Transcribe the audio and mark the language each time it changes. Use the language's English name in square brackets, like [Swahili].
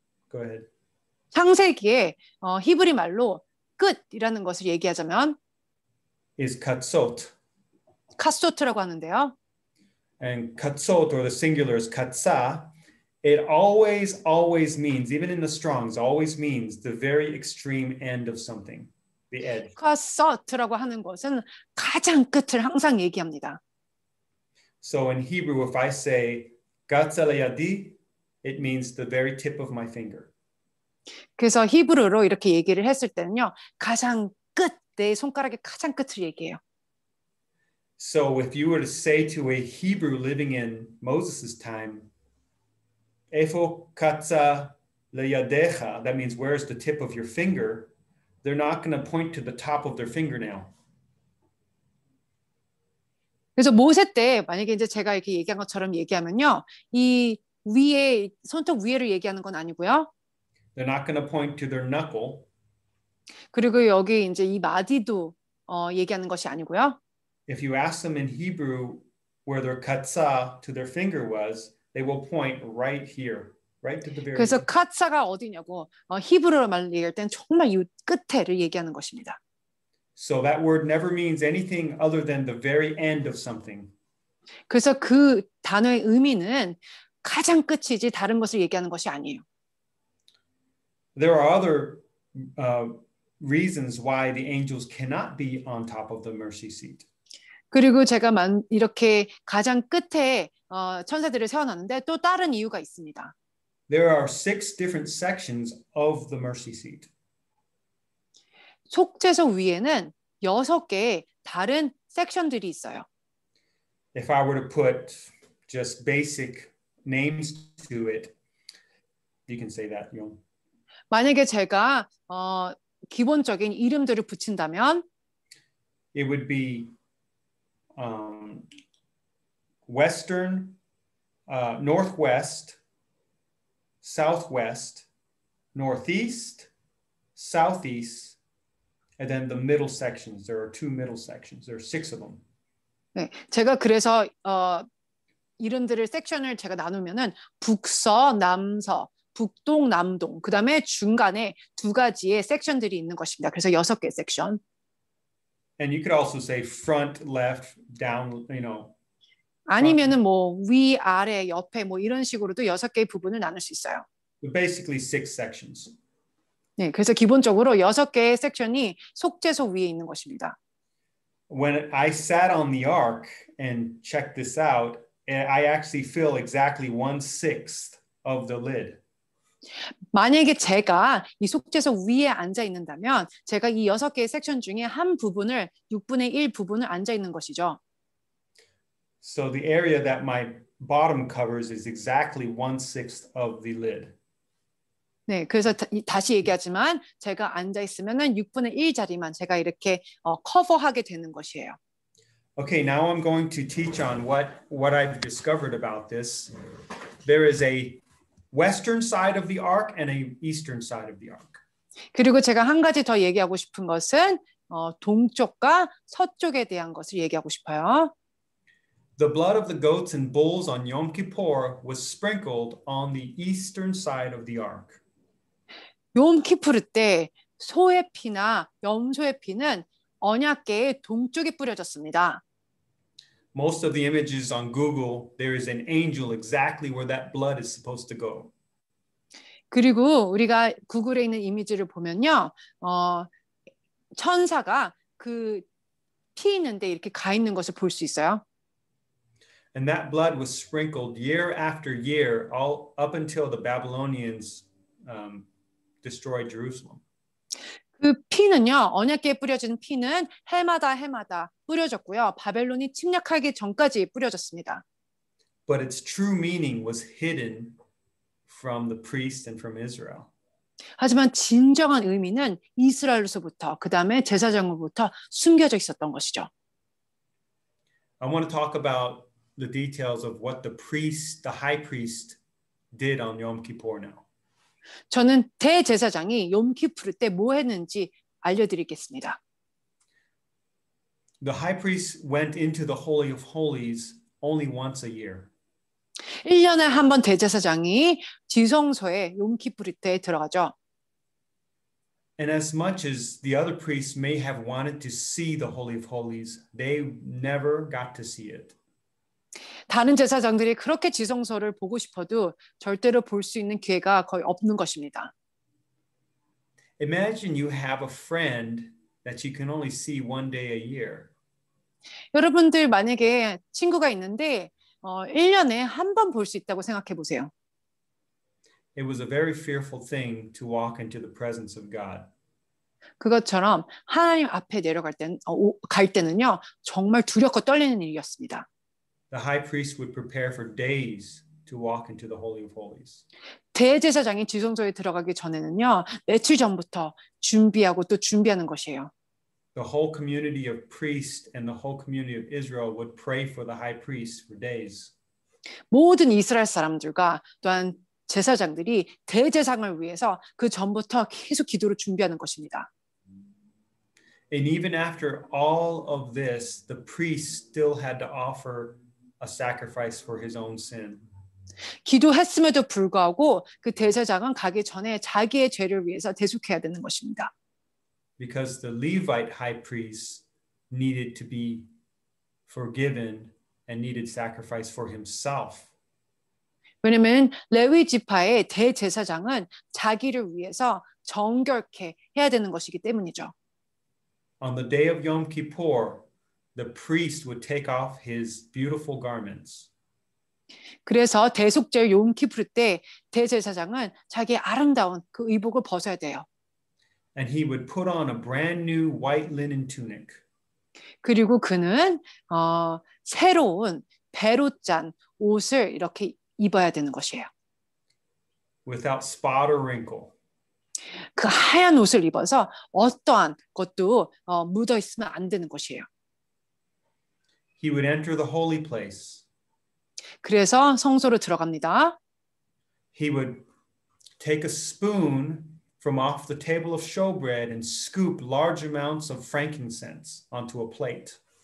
[English] Go ahead. [Korean] 창세기에 히브리 말로 끝이라는 것을 얘기하자면 [English] is katsot. [Korean] 카소트라고 하는데요. [English] And katsot, or the singular is katsa, it always means, even in the Strongs, always means the very extreme end of something, the edge. [Korean] 카소트라고 하는 것은 가장 끝을 항상 얘기합니다. [English] So in Hebrew, if I say [Hebrew] katsalayadi, [English] it means the very tip of my finger. [Korean] 그래서 히브리어로 이렇게 얘기를 했을 때는요. 가장 끝, 내 손가락의 가장 끝을 얘기해요. [English] So if you were to say to a Hebrew living in Moses' time, [Hebrew] Efo katsa leyadecha, [English] that means where's the tip of your finger, they're not going to point to the top of their fingernail. [Korean] 그래서 모세 때 만약에 이제 제가 이렇게 얘기한 것처럼 얘기하면요. 이 위에 손톱 위에를 얘기하는 건 아니고요. [English] They're not going to point to their knuckle. [Korean] 그리고 여기 이제 이 마디도 얘기하는 것이 아니고요. [English] If you ask them in Hebrew where their katzah to their finger was, they will point right here, right to the very [Korean] 그래서 카츠가 어디냐고 히브리어로 말 얘기할 땐 정말 이 끝에를 얘기하는 것입니다. [English] So that word never means anything other than the very end of something. [Korean] 그래서 그 단어의 의미는 가장 끝이지 다른 것을 얘기하는 것이 아니에요. [English] There are other reasons why the angels cannot be on top of the mercy seat. [Korean] 그리고 제가 이렇게 가장 끝에 천사들을 세워놨는데 또 다른 이유가 있습니다. [English] There are 6 different sections of the mercy seat. [Korean] 속죄석 위에는 6개의 다른 섹션들이 있어요. [English] If I were to put just basic names to it, you can say that, you know. [Korean] 만약에 제가 기본적인 이름들을 붙인다면 [English] It would be western, northwest, southwest, northeast, southeast, and then the middle sections. There are 2 middle sections. There are 6 of them. [Korean] 네, 제가 그래서 이름들을 섹션을 제가 나누면은 북서, 남서, 북동, 남동, 그 다음에 중간에 2가지의 섹션들이 있는 것입니다. 그래서 6개 섹션. [English] And you could also say front, left, down, you know. [Korean] 아니면은 뭐 위, 아래, 옆에 뭐 이런 식으로도 6개의 부분을 나눌 수 있어요. [English] But basically 6 sections. [Korean] 네, 그래서 기본적으로 6개의 섹션이 속죄석 위에 있는 것입니다. [English] When I sat on the ark and checked this out, I actually fill exactly 1/6 of the lid. [Korean] 만약에 제가 이 속죄석 위에 앉아 있는다면 제가 이 6개의 섹션 중에 한 부분을 6분의 1 부분을 앉아 있는 것이죠. [English] So the area that my bottom covers is exactly 1/6 of the lid. [Korean] 네, 그래서 다시 얘기하지만 제가 앉아 있으면은 6분의 1 자리만 제가 이렇게 커버하게 되는 것이에요. [English] Okay, now I'm going to teach on what I've discovered about this. There is a western side of the ark and a eastern side of the ark. [Korean] 그리고 제가 한 가지 더 얘기하고 싶은 것은 동쪽과 서쪽에 대한 것을 얘기하고 싶어요. [English] The blood of the goats and bulls on Yom Kippur was sprinkled on the eastern side of the ark. [Korean] 욤 키푸르 때 소의 피나 염소의 피는 언약궤의 동쪽에 뿌려졌습니다. [English] Most of the images on Google, there is an angel exactly where that blood is supposed to go. [Korean] 그리고 우리가 구글에 있는 이미지를 보면요, 천사가 그 피 있는데 이렇게 가 있는 것을 볼 수 있어요. [English] And that blood was sprinkled year after year, all up until the Babylonians destroyed Jerusalem. [Korean] 그 피는요, 언약궤에 뿌려진 피는 해마다 뿌려졌고요. 바벨론이 침략하기 전까지 뿌려졌습니다. [English] But its true meaning was hidden from the priest and from Israel. [Korean] 하지만 진정한 의미는 이스라엘로서부터 그 다음에 제사장으로부터 숨겨져 있었던 것이죠. [English] I want to talk about the details of what the high priest did on Yom Kippur now. [Korean] 저는 대제사장이 욤키푸르 때 뭐 했는지 알려드리겠습니다. [English] The high priest went into the Holy of Holies only once a year. [Korean] 1년에 한 번 대제사장이 지성소에 욤키푸르 때 들어가죠. [English] And as much as the other priests may have wanted to see the Holy of Holies, they never got to see it. [Korean] 다른 제사장들이 그렇게 지성소를 보고 싶어도 절대로 볼 수 있는 기회가 거의 없는 것입니다. [English] Imagine you have a friend that you can only see one day a year. [Korean] 여러분들 만약에 친구가 있는데 1년에 한 번 볼 수 있다고 생각해 보세요. [English] It was a very fearful thing to walk into the presence of God. [Korean] 그것처럼 하나님 앞에 갈 때는요, 정말 두렵고 떨리는 일이었습니다. [English] The high priest would prepare for days to walk into the Holy of Holies. [Korean] 대제사장이 지성소에 들어가기 전에는요, 며칠 전부터 준비하고 또 준비하는 것이에요. [English] The whole community of priests and the whole community of Israel would pray for the high priest for days. [Korean] 모든 이스라엘 사람들과 또한 제사장들이 대제사장을 위해서 그 전부터 계속 기도를 준비하는 것입니다. [English] And even after all of this, the priest still had to offer a sacrifice for his own sin. [Korean] 기도했음에도 불구하고 그 대제사장은 가기 전에 자기의 죄를 위해서 대속해야 되는 것입니다. [English] Because the Levite high priest needed to be forgiven and needed sacrifice for himself. [Korean] 왜냐하면 레위 지파의 대제사장은 자기를 위해서 정결케 해야 되는 것이기 때문이죠. [English] On the day of Yom Kippur, the priest would take off his beautiful garments. [Korean] 그래서 대속절 욤키프르 때 대제사장은 자기의 아름다운 그 의복을 벗어야 돼요. [English] And he would put on a brand new white linen tunic. [Korean] 그리고 그는 새로운 배로 짠 옷을 이렇게 입어야 되는 것이에요. [English] Without spot or wrinkle. [Korean] 그 하얀 옷을 입어서 어떠한 것도 묻어 있으면 안 되는 것이에요. [English] He would enter the holy place. [Korean] 그래서 성소로 들어갑니다. [English] He would take a spoon from off the table of showbread and scoop large amounts of frankincense onto a plate.